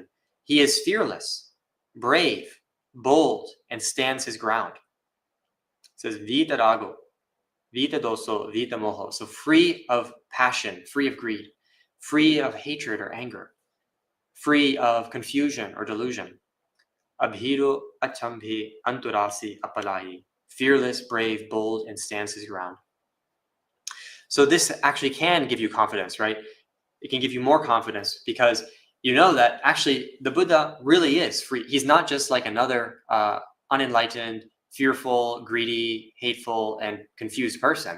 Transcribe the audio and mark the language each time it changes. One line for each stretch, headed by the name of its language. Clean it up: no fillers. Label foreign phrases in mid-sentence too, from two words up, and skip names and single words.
English: He is fearless, brave, bold, and stands his ground. It says,
Pali: Vita rago, Vita doso, Vita moho.
English: So free of passion, free of greed, free of hatred or anger, free of confusion or delusion.
Pali: Abhiru achambhi anturasi apalayi.
English: Fearless, brave, bold, and stands his ground. So this actually can give you confidence, right? It can give you more confidence, because you know that actually the Buddha really is free. He's not just like another unenlightened, fearful, greedy, hateful, and confused person.